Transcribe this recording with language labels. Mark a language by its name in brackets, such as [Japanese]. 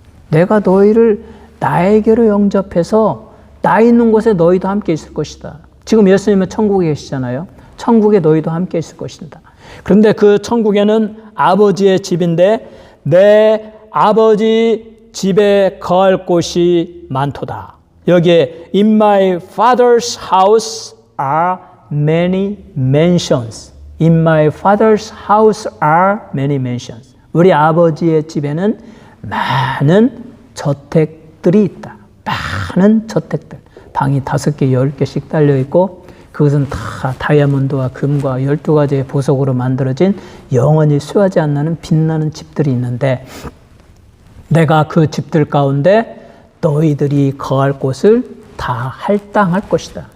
[Korean] 내가 너희를 나에게로 영접해서 나 있는 곳에 너희도 함께 있을 것이다. 지금 예수님은 천국에 계시잖아요. 천국에 너희도 함께 있을 것이다. 그런데 그 천국에는 아버지의 집인데 내 아버지 집에 거할 곳이 많도다. 여기에 [English] In my father's house are many mansions. In my father's house are many mansions. [Korean] 우리 아버지의 집에는 많은 저택들이 있다. 많은 저택들. 방이 5개, 10개씩 달려있고 그것은 다 다이아몬드와 금과 12가지의 보석으로 만들어진 영원히 쇠하지 않는 빛나는 집들이 있는데 내가 그 집들 가운데 너희들이 거할 곳을 다 할당할 것이다.